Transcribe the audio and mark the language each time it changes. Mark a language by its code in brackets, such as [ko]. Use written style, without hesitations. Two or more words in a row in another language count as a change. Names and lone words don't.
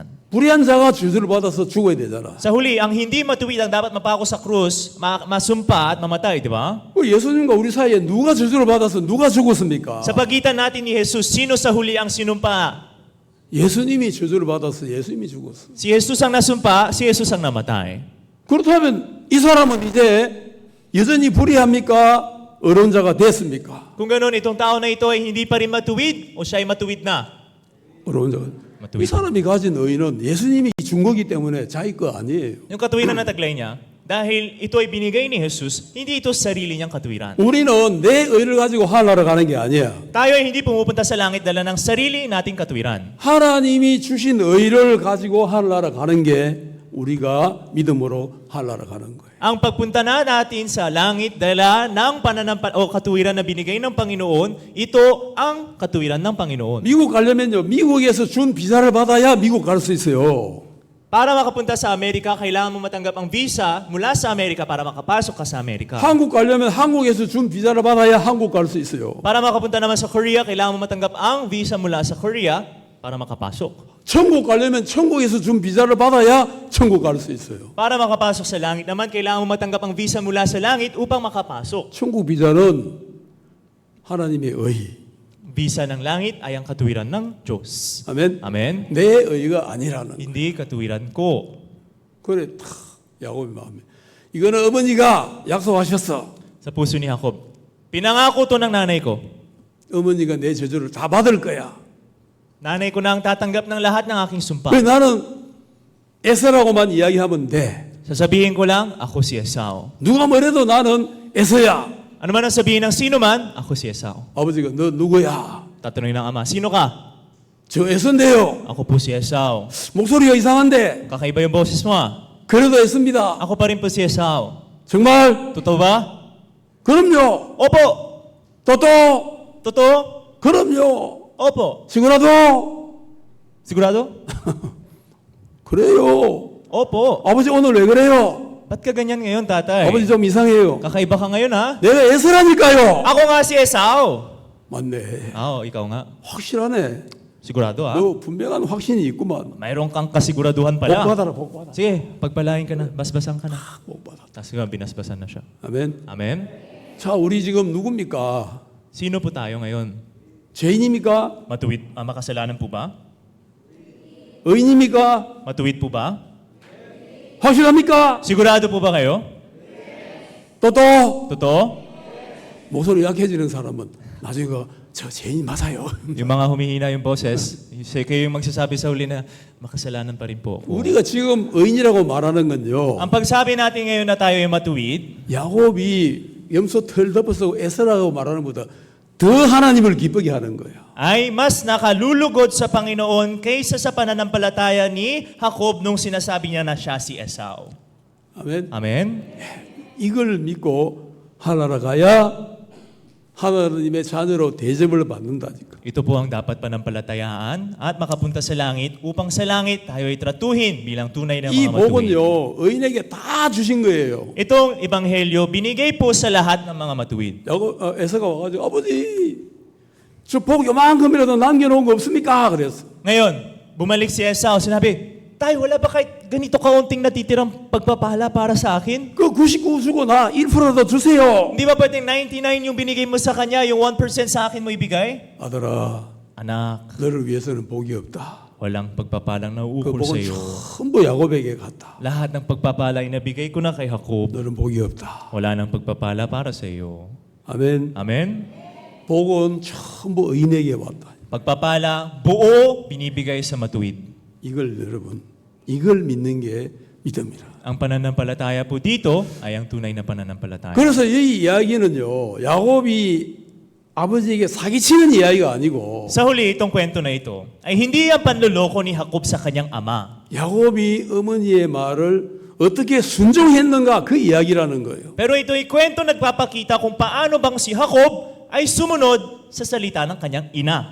[ko] 불의한 자가 죄를 받아서 죽어야 되잖아. [tl] Sa huli, ang hindi matuwid ang dapat mapako sa krus, masumpa at mamatay, di ba? [ko] 그 예수님과 우리 사이에 누가 저주를 받아서 누가 죽었습니까? [tl] Sa pagitan natin ni Jesus, sino sa huli ang sinumpa? [ko] 예수님이 저주를 받아서 예수님이 죽었어. [tl] Si Jesus ang nasumpa, si Jesus ang namatay. [ko] 그렇다면 이 사람은 이제 여전히 불의합니까? 의로운 자가 됐습니까? [tl] Kung gano'n, itong tao na ito ay hindi pa rin matuwid o siya ay matuwid na? [ko] 의로운 자가. 이 [tl] Matuwid. [ko] 사람이 가진 의는 예수님이 준 거기 때문에 자기 거 아니에요. [tl] Yung katuwiran na taglay niya, dahil ito ay binigay ni Jesus, hindi ito sarili niyang katuwiran. [ko] 우리는 내 의를 가지고 하늘나라 가는 게 아니야. [tl] Tayo ay hindi pumupunta sa langit dala ng sarili nating katuwiran. [ko] 하나님이 주신 의를 가지고 하늘나라 가는 게 우리가 믿음으로 하늘나라 가는 거예요. [tl] Ang pagpunta na natin sa langit dala ng o katuwiran na binigay ng Panginoon, ito ang katuwiran ng Panginoon. [ko] 미국 가려면요, 미국에서 준 비자를 받아야 미국 갈 수 있어요. [tl] Para makapunta sa Amerika, kailangan mo matanggap ang visa mula sa Amerika para makapasok ka sa Amerika. [ko] 한국 가려면 한국에서 준 비자를 받아야 한국 갈 수 있어요. [tl] Para makapunta naman sa Korea, kailangan mo matanggap ang visa mula sa Korea para makapasok. [ko] 천국 가려면 천국에서 준 비자를 받아야 천국 갈 수 있어요. [tl] Para makapasok sa langit naman, kailangan mo matanggap ang visa mula sa langit upang makapasok. [ko] 천국 비자는 하나님의 의. [tl] Visa ng langit ay ang katuwiran ng Diyos. [ko] 아멘. [tl] Amen? [ko] 내 의가 아니라는. [tl] Hindi katuwiran ko. [ko] 그래 탁 야곱의 마음에. 이거는 어머니가 약속하셨어. [tl] Sa puso ni Jacob, pinangako to ng nanay ko. [ko] 어머니가 내 저주를 다 받을 거야. [tl] Nanay ko na ang tatanggap ng lahat ng aking sumpa. [ko] 왜 나는 에서라고만 이야기하면 돼. [tl] Sasabihin ko lang, ako si Esau. [ko] 누가 뭐래도 나는 에서야. [tl] Ano man ang sabihin ng sino man, ako si Esau. [ko] 아버지가 너 누구야? [tl] Tatanungin ng ama, sino ka? [ko] 저 에서인데요. [tl] Ako po si Esau. [ko] 목소리가 이상한데 [tl] Kakaiba yung boses mo ah. [ko] 그래도 에서입니다. [tl] Ako pa rin po si Esau. [ko] 정말? [tl] Totoo ba? [ko] 그럼요. [tl] Opo. [ko] 또또 [tl] Totoo? [ko] 그럼요. [tl] Opo. sigurado? Sigurado? [ko] 그래요. [tl] Opo. [ko] 아버지 오늘 왜 그래요? [tl] Ba't ka ganyan ngayon, tatay? [ko] 아버지 좀 이상해요. [tl] Kakaiba ka ngayon ha? [ko] 내가 에서라니까요. [tl] Ako nga si Esau. [ko] 맞네. [tl] Ikaw nga. [ko] 확실하네. [tl] Sigurado ah. [ko] 너 분명한 확신이 있구만. [tl] Mayroon kang kasiguraduhan [ko] 복 [tl] pala. [ko] 받아라, 복 받아. [tl] Sige, pagpalain ka na. Basbasan ka na. [ko] 복 받아. [tl] Tapos nga, binasbasan na siya. [ko] 아멘. [tl] Amen? [ko] 자, 우리 지금 누굽니까? [tl] Sino po tayo ngayon? [ko] 죄인입니까? [tl] Matuwid, makasalanan po ba? [ko] 의인입니까? [tl] Matuwid po ba? [ko] 확실합니까? [tl] Sigurado po ba kayo? [ko] 또또 [tl] Totoo? [ko] 목소리 약해지는 사람은 나중에 저 죄인 맞아요. [tl] Yung mga humihina yung boses, kayo yung magsasabi sa huli na makasalanan pa rin po ako. [ko] 우리가 지금 의인이라고 말하는 건요. [tl] Ang pagsabi natin ngayon na tayo ay matuwid, [ko] 야곱이 염소 털 덮어서 에서라고 말하는 것보다 더 하나님을 기쁘게 하는 거예요. [tl] ay mas nakalulugod sa Panginoon kaysa sa pananampalataya ni Jacob nung sinasabi niya na siya si Esau. [ko] 아멘. [tl] Amen? [ko] 이걸 믿고 하나라가야 하나님의 자녀로 대접을 받는다니까. [tl] Ito po ang dapat panampalatayaan at makapunta sa langit upang sa langit tayo ay tratuhin bilang tunay na [ko] 이 [tl] mga matuwid. [ko] 복은요 의인에게 다 주신 거예요. [tl] Itong ebanghelyo binigay po sa lahat ng mga matuwid. [ko] 에서가 와가지고 아버지 저 복 요만큼이라도 남겨놓은 거 없습니까? 그랬어. [tl] Ngayon, bumalik si Esau, sinabi, Tay, wala ba kahit ganito kaunting natitirang pagpapala para sa akin? [ko] 그 99 주고 나 1%더 주세요. [tl] Hindi ba pwedeng 99 yung binigay mo sa kanya, yung 1% sa akin mo ibigay? [ko] 아들아, [tl] Anak, [ko] 너를 위해서는 복이 없다. [tl] walang pagpapalang [ko] 그 [tl] nauukol sa [ko] 복은 [tl] iyo. [ko] 전부 야곱에게 갔다. [tl] Lahat ng pagpapala ay nabigay ko na kay Jacob. [ko] 너는 복이 없다. [tl] Wala nang pagpapala para sa iyo. [ko] 아멘. [tl] Amen? [ko] 복은 전부 의인에게 왔다. [tl] Pagpapala, buo, binibigay sa matuwid. [ko] 이걸 여러분, 이걸 믿는 게 믿음이라. [tl] Ang pananampalataya po dito ay ang tunay na pananampalataya. [ko] 그래서 이 이야기는요, 야곱이 아버지에게 사기치는 이야기가 아니고 [tl] Sa huli, itong kwento na ito ay hindi ang panloloko ni Jacob sa kanyang ama. [ko] 야곱이 어머니의 말을 어떻게 순종했는가 그 이야기라는 거예요. [tl] Pero ito'y kwento nagpapakita kung paano bang si Jacob ay sumunod sa salita ng kanyang ina.